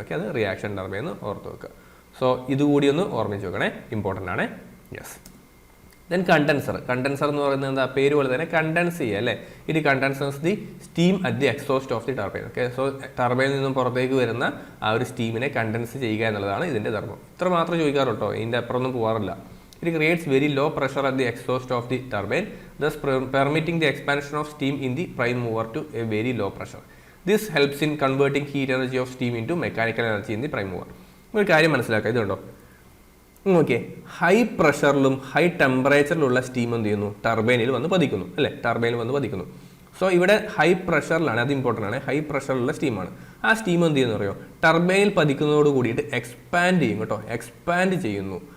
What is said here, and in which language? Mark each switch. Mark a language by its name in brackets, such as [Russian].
[Malayalam] Okay, അത് reaction turbine എന്ന് ഓർത്ത് വെക്കുക. സോ ഇതുകൂടി ഒന്ന് ഓർമ്മിച്ച് വെക്കണേ, ഇമ്പോർട്ടൻ്റ് ആണ്. Yes, then condenser. കണ്ടൻസർ എന്ന് പറയുന്നത് എന്താ? പേര് പോലെ തന്നെ കണ്ടൻസ് ചെയ്യുക അല്ലേ. ഇത് [English] Condensers the steam at the exhaust of the turbine. [Malayalam] Okay, so ടർബൈനിൽ നിന്നും പുറത്തേക്ക് വരുന്ന ആ ഒരു സ്റ്റീമിനെ കണ്ടൻസ് ചെയ്യുക എന്നുള്ളതാണ് ഇതിൻ്റെ ധർമ്മം. ഇത്ര മാത്രം ചോദിക്കാറുട്ടോ, ഇതിൻ്റെ അപ്പുറമൊന്നും പോകാറില്ല. [English] It creates very low pressure at the exhaust of the turbine, thus permitting the expansion of steam in the prime mover to a very low pressure. This helps in converting heat energy of steam into mechanical energy in the prime mover. [Malayalam] ഒരു കാര്യം മനസ്സിലാക്കുക, ഇതുണ്ടോ okay, high പ്രഷറിലും high ടെമ്പറേച്ചറിലുള്ള steam എന്ത് ചെയ്യുന്നു? ടർബൈനിൽ വന്ന് പതിക്കുന്നു അല്ലേ, ടർബൈനിൽ വന്ന് പതിക്കുന്നു. സോ ഇവിടെ ഹൈ പ്രഷറിലാണ്, അത് ഇമ്പോർട്ടൻ്റ് ആണ്. ഹൈ പ്രഷറിലുള്ള സ്റ്റീമാണ്. ആ സ്റ്റീം എന്ത് ചെയ്യുന്നു അറിയോ? ടർബൈനിൽ പതിക്കുന്നതോട് കൂടിയിട്ട് എക്സ്പാൻഡ് ചെയ്യും കേട്ടോ, എക്സ്പാൻഡ് ചെയ്യുന്നു.